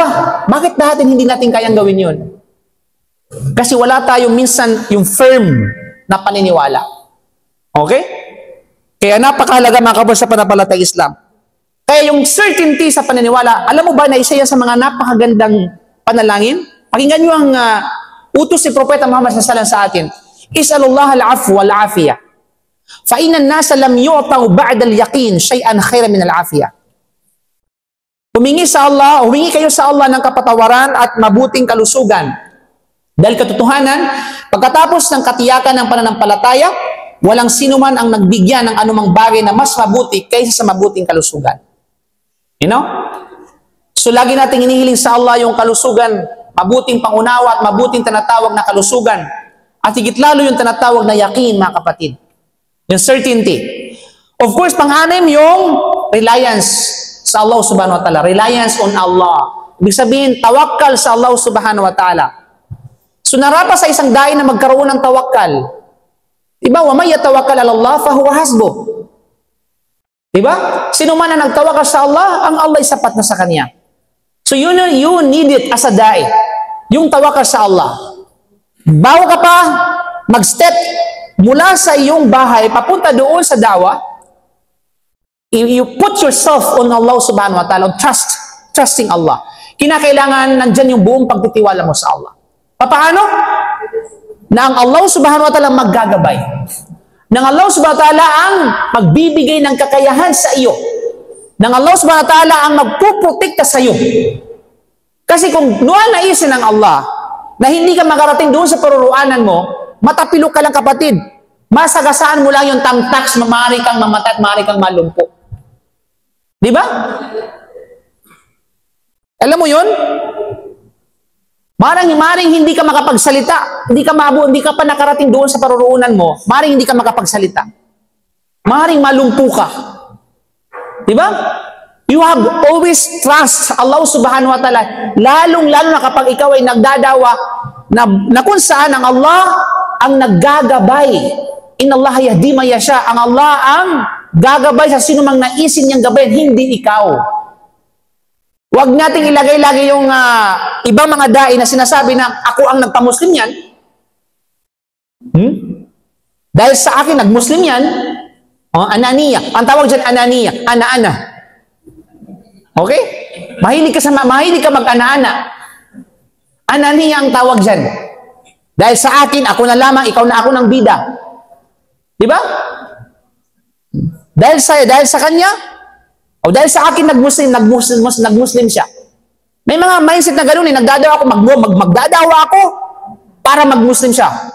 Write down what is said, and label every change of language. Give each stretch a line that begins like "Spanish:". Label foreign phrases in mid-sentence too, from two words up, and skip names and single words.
Filipino: Bakit natin hindi natin kayang gawin yun? Kasi wala tayong minsan yung firm na paniniwala. Okay? Kaya napakahalaga mga kabos sa pananampalatayang Islam. Kaya yung certainty sa paniniwala, alam mo ba na isa yan sa mga napakagandang panalangin? Pakinggan nyo ang utos ni Propeta Muhammad
Arabic: صلى الله عليه وسلم
Filipino: sa atin.
Arabic: اسألوا الله العفو والعافية. فإن الناس لم يؤتوا بعد اليقين شيئا خيرا من العافية.
Filipino: Humingi kayo sa Allah ng kapatawaran at mabuting kalusugan. Dahil katotohanan, pagkatapos ng katiyakan ng pananampalataya, walang sino man ang nagbigyan ng anumang bagay na mas mabuti kaysa sa mabuting kalusugan.
English: You know?
Filipino: So lagi nating inihiling sa Allah yung kalusugan, mabuting pangunawa at mabuting tinatawag na kalusugan. At higit lalo yung tinatawag na yakin, mga kapatid. Yung certainty.
English: Of course,
Filipino: pang-anim yung reliance sa Allah
Arabic: سبحانه وتعالى.
English: Reliance on Allah.
Filipino: Ibig sabihin, tawakkal sa Allah
Arabic: سبحانه وتعالى.
Filipino: So narapat sa isang dai na magkaroon ng tawakkal.
Arabic: Diba? ومن يتوكل على الله فهو حسبه.
Filipino: Diba? Sino man na nagtawakkal sa Allah, ang Allah ay sapat na sa kanya.
English: So you need it as a da'i.
Filipino: Yung tawakkal sa Allah. Bago ka pa mag-step mula sa iyong bahay papunta doon sa dawa,
English: you put yourself on Allah
Arabic: سبحانه وتعالى,
English: trusting Allah.
Filipino: Kinakailangan nandyan yung buong pagtitiwala mo sa Allah. Paano? Na ang Allah
Arabic: سبحانه وتعالى
Filipino: maggagabay. Nang Allah
Arabic: سبحانه وتعالى
Filipino: ang magbibigay ng kakayahan sa iyo. Nang Allah
Arabic: سبحانه وتعالى
Filipino: ang magpuprotekta sa iyo. Kasi kung naisin ng Allah na hindi ka makarating doon sa paruruanan mo, matapilok ka lang kapatid. Masagasaan mo lang yung tamtax, maaari kang mamatay at maaari kang malumpo. Di ba? Alam mo yun? Maring hindi ka makapagsalita, hindi ka pa nakarating doon sa paruruunan mo, maring hindi ka makapagsalita. Maring malumpo ka. Di ba?
English: You have always trust Allah
Arabic: سبحانه وتعالى,
Filipino: lalong-lalo na kapag ikaw ay nagdadawa na kung saan ang Allah ang naggagabay.
Arabic: إن الله يهدي من يشاء.
Filipino: Ang Allah ang gagabay sa sino mang naisin niyang gabayan, hindi ikaw. Huwag nating ilagay-lagay yung ibang mga dai na sinasabi na ako ang nagpa-Muslim yan. Dahil sa akin, nag-Muslim yan. Ananiya. Ang tawag dyan, ananiya. Ana-ana. Okay? Mahilig ka mag-ana-ana. Ananiya ang tawag dyan. Dahil sa akin, ako na lamang, ikaw na ako ng bida. Di ba? Dahil sa kanya, o dahil sa akin nagmuslim siya. May mga mindset na gano'n, nagdadawa ako, magdadawa ako para magmuslim siya.